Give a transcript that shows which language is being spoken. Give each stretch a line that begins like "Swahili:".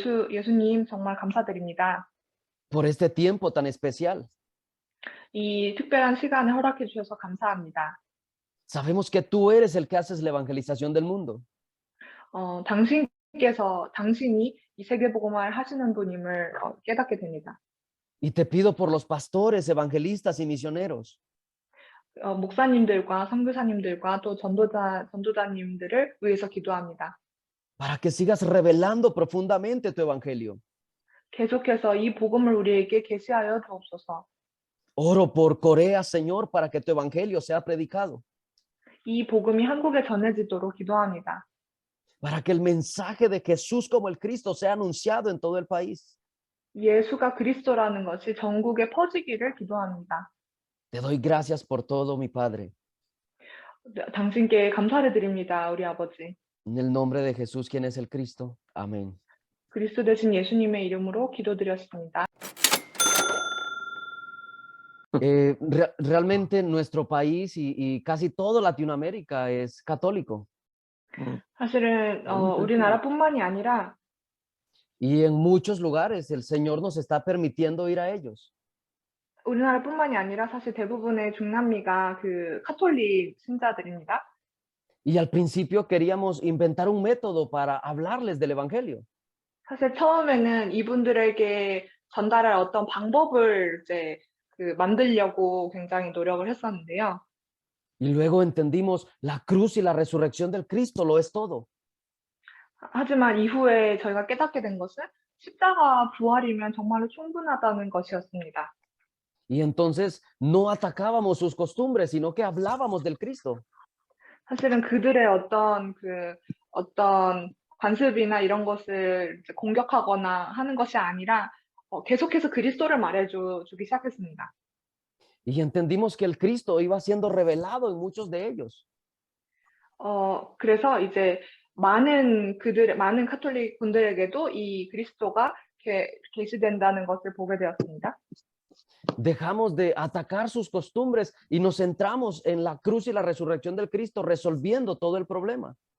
Korean: 예수님 정말 감사드립니다.
Spanish: por este tiempo tan especial.
Korean: 이 특별한 시간을 허락해 주셔서 감사합니다.
Spanish: Sabemos que tú eres el que haces la evangelización del mundo.
Korean: 당신이 이 세계복음화를 하시는 분임을 깨닫게 됩니다.
Spanish: Y te pido por los pastores, evangelistas y misioneros,
Korean: 목사님들과 선교사님들과 또 전도자님들을 위해서 기도합니다.
Spanish: para que sigas revelando profundamente tu evangelio.
Korean: 계속해서 이 복음을 우리에게 계시하여 주옵소서.
Spanish: Oro por Corea, Señor, para que tu evangelio sea predicado,
Korean: 이 복음이 한국에 전해지도록 기도합니다.
Spanish: para que el mensaje de Jesús como el Cristo sea anunciado en todo el país.
Korean: 예수가 그리스도라는 것이 전국에 퍼지기를 기도합니다.
Spanish: Te doy gracias por todo, mi Padre.
Korean: 당신께 감사를 드립니다, 우리 아버지.
Spanish: En el nombre de Jesús, quien es el Cristo. Amén.
Korean: 그리스도 되신 예수님의 이름으로 기도드렸습니다.
Spanish: Realmente nuestro país y casi todo Latinoamérica es católico.
Korean: 사실은 우리나라뿐만이 아니라
Spanish: Y en muchos lugares el Señor nos está permitiendo ir a ellos.
Korean: 우리나라뿐만이 아니라 사실 대부분의 중남미가 그 카톨릭 신자들입니다.
Spanish: Y al principio queríamos inventar un método para hablarles del Evangelio.
Korean: 사실 처음에는 이분들에게 전달할 어떤 방법을 이제 만들려고 굉장히 노력을 했었는데요.
Spanish: Y luego entendimos la cruz y la resurrección del Cristo lo es todo.
Korean: 하지만 i후에 저희가 깨닫게 된 것은 십자가 부활이면 정말로 충분하다는 것이었습니다.
Spanish: Y entonces no atacábamos sus costumbres, sino que hablábamos del Cristo.
Korean: 사실은 그들의 어떤 관습이나 이런 것을 이제 공격하거나 하는 것이 아니라 계속해서 그리스도를 말해주기 시작했습니다.
Spanish: Y entendimos que el Cristo iba siendo revelado en muchos de ellos.
Korean: 그래서 이제 많은 카톨릭 분들에게도 이 그리스도가 계시된다는 것을 보게 되었습니다.
Spanish: Dejamos de atacar sus costumbres y nos centramos en la cruz y la resurrección del Cristo, resolviendo todo el problema.